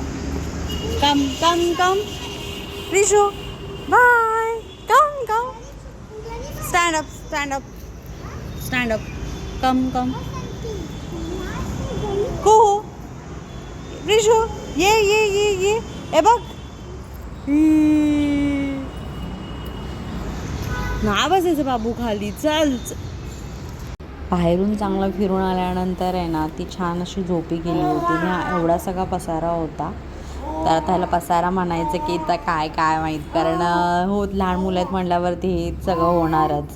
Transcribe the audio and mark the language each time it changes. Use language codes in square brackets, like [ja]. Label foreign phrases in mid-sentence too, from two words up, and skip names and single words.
[en] come Rishu bye come stand up come Kuhu Rishu [mr] ये बघ ना बसायचं बाबू खाली. चल बाहेरून चांगलं फिरून आल्यानंतर आहे ना ती छान अशी झोपी गेली होती. हा एवढा सगळा पसारा होता. तर आता ह्याला पसारा म्हणायचं की आता काय माहीत, कारण लहान मुलं आहेत म्हटल्यावरती हे सगळं होणारच.